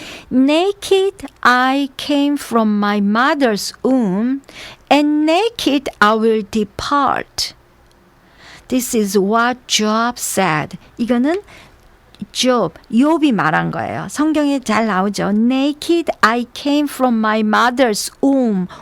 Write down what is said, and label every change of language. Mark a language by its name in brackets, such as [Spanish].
[English] Naked I came from my mother's womb, and naked I will depart. This is what Job said. [Korean] 이거는 욥이 말한 거예요. 성경에 잘 나오죠. [English] Naked I came from my mother's womb.